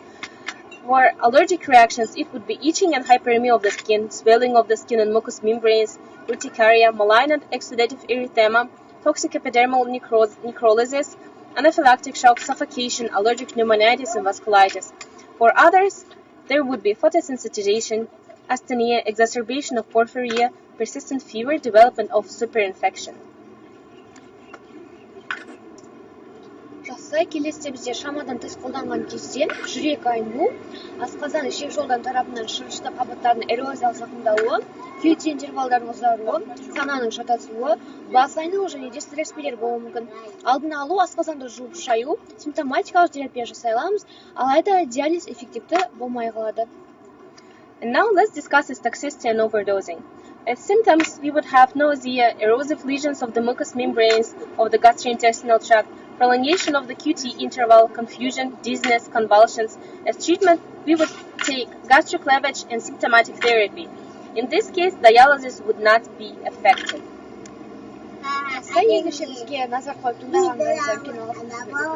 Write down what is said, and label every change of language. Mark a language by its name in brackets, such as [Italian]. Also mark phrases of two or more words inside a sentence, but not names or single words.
[English] For allergic reactions, it would be itching and hyperemia of the skin, swelling of the skin and mucous membranes, urticaria, malignant exudative erythema, toxic epidermal necrolysis, anaphylactic shock, suffocation, allergic pneumonitis, and vasculitis. For others, there would be photosensitization, asthenia, exacerbation of porphyria, persistent fever, development of superinfection. [Kazakh] Жақсы, келесіде бізде шамадан тыс қолданған кезде жүрек айну, асқазан ішек жолдан тарапынан шырышты қабаттардың эрозиялық зақымдауы, QT интервалдардың ұзаруы, сананың шатасуы, бас айналу және де стресс белгілері болуы мүмкін. Алдын алу, асқазанды жуып шаю, симптоматикалық терапия жасай аламыз, алайда диализ эффективті болмай қалады. [English] And now let's discuss its toxicity and overdosing. As symptoms, we would have nausea, erosive lesions of the mucous membranes of the gastrointestinal tract, prolongation of the QT interval, confusion, dizziness, convulsions. As treatment, we would take gastric lavage and symptomatic therapy. In this case, dialysis would not be effective. [Kazakh] Екінші бізге назар қойып тыңдағаныңызға үлкен алғысымызды білдіремін.